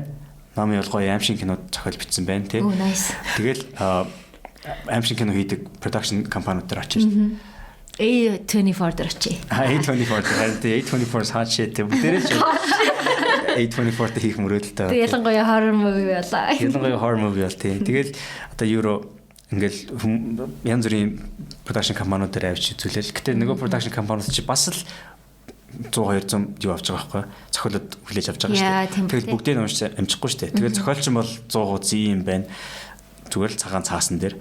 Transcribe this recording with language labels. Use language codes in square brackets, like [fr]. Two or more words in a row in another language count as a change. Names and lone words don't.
[mn] Номын бол гоё аимшиг кинод зохиол бичсэн байна тий. Тэгэл аимшиг кино хийдэг production компаниуд дээр очиж A24 дээр очие. A24 дээр A24-с хаашаа тий бүгдээрээ ч A24 дээр хийх мөрөөдөлтэй. Тэгээд ялангуяа [en] horror movie [mn] байлаа. Ялангуяа [en] horror movie [mn] бол тий. Тэгэл одоо euro ингээл янз бүрийн production компаниуд дээр авч үзүүлэл. Гэтэ нөгөө production компаниуд чи бас л 100 200 юу авч байгаа байхгүй. Зохиолод хүлээж авч байгаа шүү дээ. Тэгэл бүгдээ нь уншиж амжихгүй шүү дээ. Тэгэл зохиолч нь бол 100 юм байна. Зүгээр л цагаан цаасан дээр.